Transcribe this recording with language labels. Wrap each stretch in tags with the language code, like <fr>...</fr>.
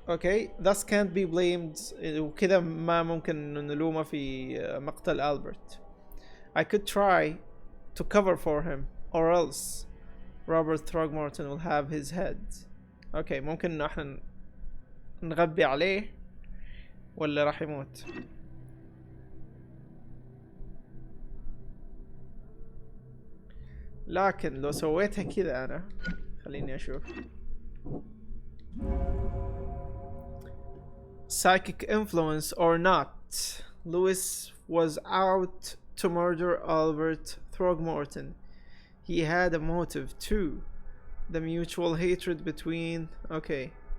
<ar>اوكي</ar> <en>thus can't be blamed،</en> <ar>وكذا ما ممكن نلومه في مقتل ألبرت.</ar> <en>I could try to cover for him or else Robert Throgmorton will have his head.</en> <ar>اوكي ممكن انه احنا نغبي عليه ولا راح يموت. لكن لو سويتها كذا انا، خليني اشوف.</ar> <en>Psychic influence or not, Lewis was out to murder Albert Throgmorton. He had a motive too. The mutual hatred between okay.</en>